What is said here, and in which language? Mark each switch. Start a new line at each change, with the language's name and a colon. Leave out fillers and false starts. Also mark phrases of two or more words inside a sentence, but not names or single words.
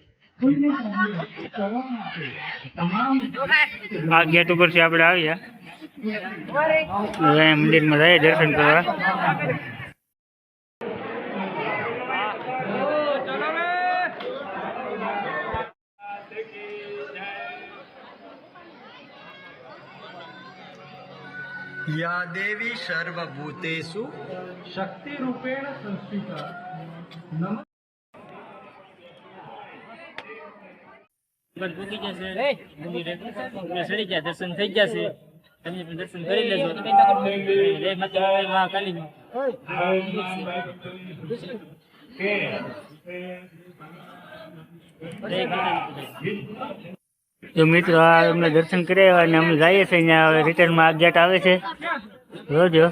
Gujarati: આ ગેટ ઉપરથી આપણે આવ્યા. અહીંયા મંદિરમાં જાય દર્શન કરવા.
Sanskrit: या देवी सर्वभूतेषु शक्तिरूपेण संस्थिता नम
Gujarati: પૂકી જશે મંદિરે સડી ગયા દર્શન થઈ જશે તમે પણ દર્શન કરી લેજો જય માતા મહાકાલી. તો મિત્રો આ અમને દર્શન કર્યા અને અમે જઈએ છીએ અહીંયા રિટર્નમાં આ ગેટ આવે છે જોજો.